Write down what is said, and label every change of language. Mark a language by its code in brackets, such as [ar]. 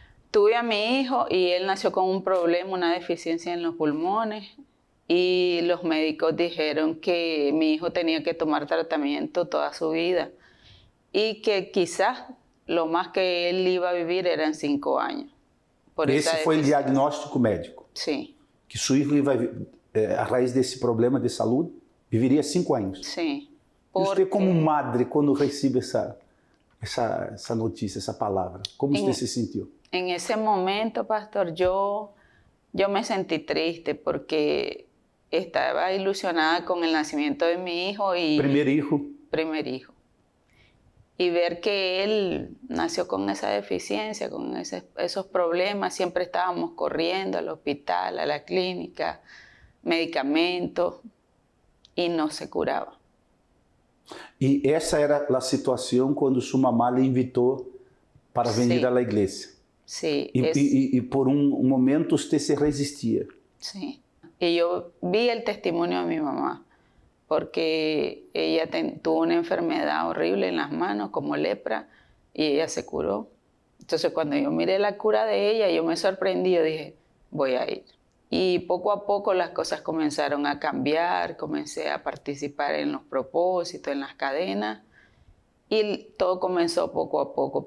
[es] Tuve a mi hijo y él nació con un problema, una deficiencia en los pulmones. Y los médicos dijeron que mi hijo tenía que tomar tratamiento toda su vida y que quizás lo más que él iba a vivir eran 5 años. [pt] Esse foi o diagnóstico médico? Sim. Que seu filho, a raiz desse problema de saúde, viveria 5 anos? Sim. Porque... E você, como madre, quando recebe essa notícia, essa palavra, como você se sentiu? [es] En ese momento, pastor, yo me sentí triste porque estaba ilusionada con el nacimiento de mi hijo. Primer hijo. Primer hijo. Y ver que él nació con esa deficiencia, con esos problemas, siempre estábamos corriendo al hospital, a la clínica, medicamentos, y no se curaba. [pt] E essa era a situação quando sua mamá lhe invitou para vir à igreja? Sim. E por momento você se resistia? Sim. [es] Y yo vi el testimonio de mi mamá, porque ella tuvo una enfermedad horrible en las manos, como lepra, y ella se curó. Entonces, cuando yo miré la cura de ella, yo me sorprendí, yo dije, voy a ir. Y poco a poco las cosas comenzaron a cambiar, comencé a participar en los propósitos, en las cadenas, y todo comenzó poco a poco.